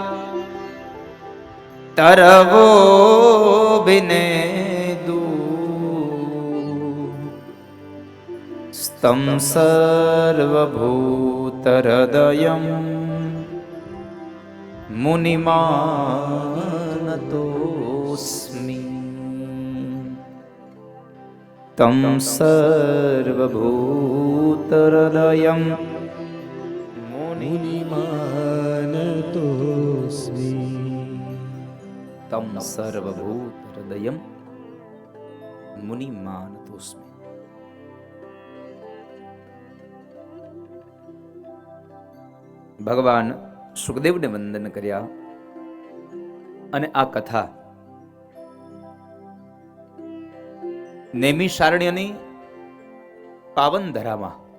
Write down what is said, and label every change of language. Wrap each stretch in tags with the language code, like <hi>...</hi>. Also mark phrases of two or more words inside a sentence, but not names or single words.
<sa>तरवो बिनेदु स्तं सर्वभूतहृदयं मुनिमानतोऽस्मि तं सर्वभूतहृदयं मुनिमानतोऽस्मि तं सर्वभूतहृदयं मुनिमानतोऽस्मि.</sa> <gu>ભગવાન સુખદેવને વંદન કર્યા અને આ કથા નૈમિષારણ્યની પાવન ધરામાં</gu>